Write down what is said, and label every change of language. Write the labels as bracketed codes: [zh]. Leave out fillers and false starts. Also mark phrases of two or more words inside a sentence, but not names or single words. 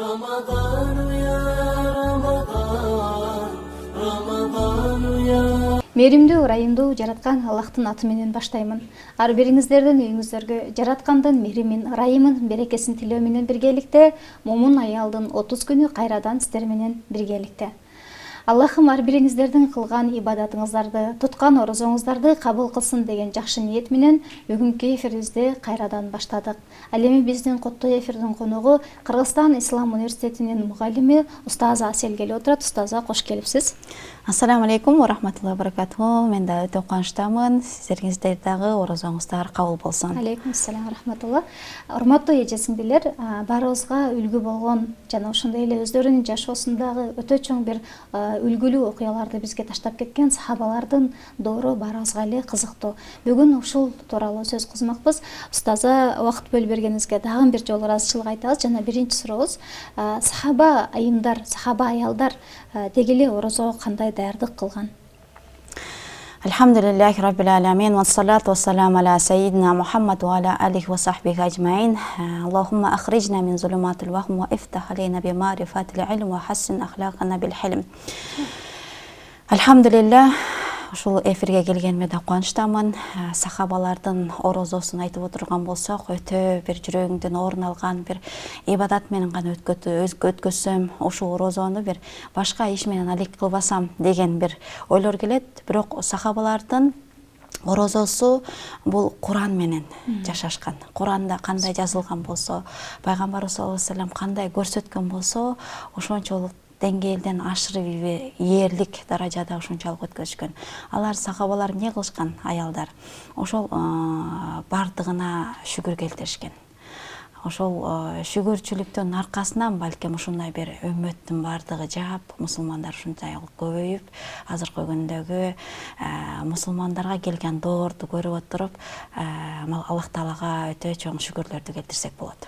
[ar] رمضان يا رمضان رمضان يا [ky] Мээримдүү, ырайымдуу жараткан Аллахтын аты менен баштаймын. Ар бириңиздердин үйүңүздөргө жараткандын мээримин, ырайымын, берекесин тилөө менен биргеликте, мумун аялдын 30 күнү кайрадан сиздер менен биргеликте. Аллахым ар бириңиздердин кылган ибадатыңыздарды, туткан орозоңуздарды кабыл кылсын деген жакшы ниет менен бүгүнкү эфирибизди кайрадан баштадык. Ал эми биздин коттоо эфирдин коногу Кыргызстан Ислам университетинин мугалими Устаза Асель келип отурат. Устаза, кош келипсиз. [ar] السلام عليكم ورحمة الله وبركاته. [ky] Мен да өтө кубанычтамын. Сиздерге дагы орозоңуздар кабыл болсун. [ar] عليكم السلام ورحمة الله. [ky] Урматтуу эже-сиңдилер, баарыбызга үлгү болгон жана ошондой эле өздөрүнүн жашоосундагы өтө чоң бир үлгүлүү окуяларды бизге таштап кеткен сахабалардын доору баарыбызга эле кызыктуу. Бүгүн ушул тууралуу сөз кылмакпыз. Устаза, убакыт бөлүп бергениңизге дагы бир жолу ыраазычылык айтабыз. Жана биринчи сурообуз, сахаба айымдар, сахаба аялдар деги эле орозого кандай даярдык кылган? [ar] الحمد لله رب العالمين والصلاة والسلام على سيدنا محمد وعلى آله وصحبه أجمعين. اللهم أخرجنا من ظلمات الوهم وافتح علينا بمعرفة العلم وحسن أخلاقنا بالحلم. [ky] Алхамдулиллах, ушул эфирге келгениме да кубанычтамын. Сахабалардын орозосун айтып отурган болсок, өтө бир жүрөгүңдөн орун алган бир ибадат менен гана өткөзсөм, ушул орозону бир башка иш менен алек кылбасам деген бир ойлор келет. Бирок сахабалардын орозосу бул Куран менен жашашкан. Куранда кандай жазылган болсо, пайгамбарыбыз [ar] صلى الله عليه وسلم [ky] кандай көрсөткөн болсо, ошончолук деңгээлден ашырып ээрлик даражада ушунчалык өткөзүшкөн. Алар сахабалар эмне кылышкан аялдар? Ошол бардыгына шүгүр келтиришкен. Ошол шүгүрчүлүктүн аркасынан балким ушундай бир өммөттүн бардыгы жаап, мусулмандар ушунчай көбөйүп, азыркы күндөгү мусулмандарга келген доорду көрүп отуруп, Аллах Таалага өтө чоң шүгүрлөрдү келтирсек болот.